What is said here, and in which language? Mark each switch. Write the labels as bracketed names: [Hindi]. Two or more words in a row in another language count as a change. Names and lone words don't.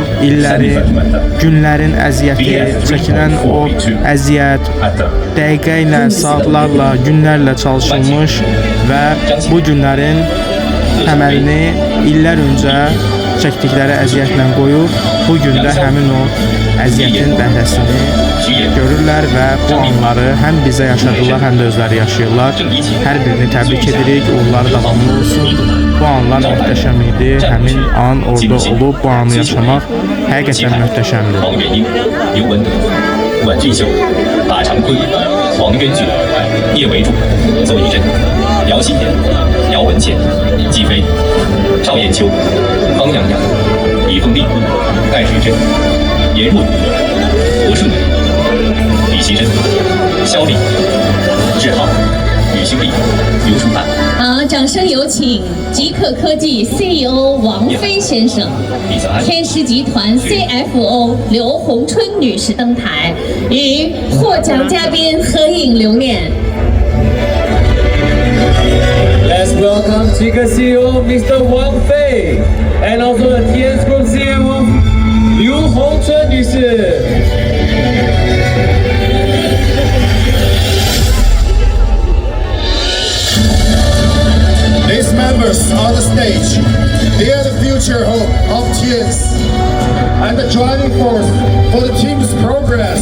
[Azerbaijani] İllərin, günlərin əziyyəti, çəkilən o əziyyət, dəqiqə ilə, saatlarla, günlərlə çalışılmış və bu günlərin təməlini illər öncə çəkdikləri əziyyətlə qoyub, bu gün də həmin o əziyyətin bəhrəsini görürlər və bu anları həm bizə yaşadılar, həm də özləri yaşayırlar. Hər birini təbrik edirik, uğurları davamlı olsun. Bu anlar möhtəşəm idi, həmin an orada olub bu anı yaşamaq həqiqətən möhtəşəmdir. [Chinese] 阮俊秀、马长坤、黄渊俊、叶维柱、邹一真、姚新言、姚文倩、季飞、赵艳秋、方洋洋、李凤丽、戴水珍、严若如、罗顺伟、李希珍、肖丽、志浩、吕秀丽、刘书汉。掌声有请极客科技 CEO 王飞先生，天狮集团 CFO 刘洪春女士登台，与获奖嘉宾合影留念。 [English] Let's welcome Chika CEO Mr. Wang Fei and also the TNS Group CEO Liu Hongchun 女士。 These members on the stage, they are the future hope of TNS and the driving force for the team's progress.